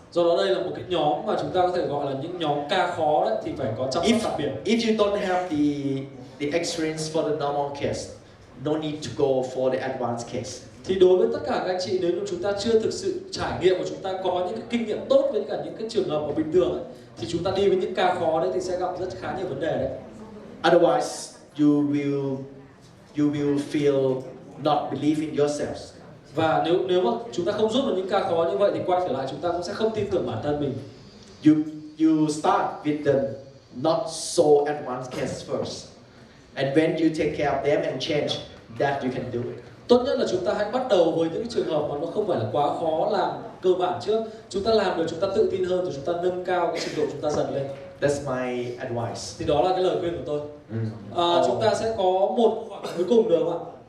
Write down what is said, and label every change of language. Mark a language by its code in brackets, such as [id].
[vi] Do đó đây là một cái nhóm mà chúng ta có thể gọi là những nhóm ca khó đấy, thì phải có chăm sóc đặc biệt. [en] If you don't have the experience for the normal case, no need to go for the advanced case. [vi] Thì đối với tất cả các anh chị, nếu như chúng ta chưa thực sự trải nghiệm và chúng ta có những cái kinh nghiệm tốt với cả những cái trường hợp mà bình thường ấy, thì chúng ta đi với những ca khó đấy thì sẽ gặp rất khá nhiều vấn đề đấy. [en] Otherwise, you will feel not believe in yourselves. [vi] Và nếu mà chúng ta không giúp được những ca khó như vậy thì quay trở lại chúng ta cũng sẽ không tin tưởng bản thân mình. [en] You start with the not so advanced case first, and when you take care of them and change, that you can do it. [vi] tốt nhất là chúng ta hãy bắt đầu với những trường hợp mà nó không phải là quá khó làm cơ bản trước. Chúng ta làm được chúng ta tự tin hơn rồi chúng ta nâng cao cái trình độ chúng ta dần lên. [en] That's my advice. [vi] Thì đó là cái lời khuyên của tôi. Chúng ta sẽ có một khoảng cuối cùng được không ạ?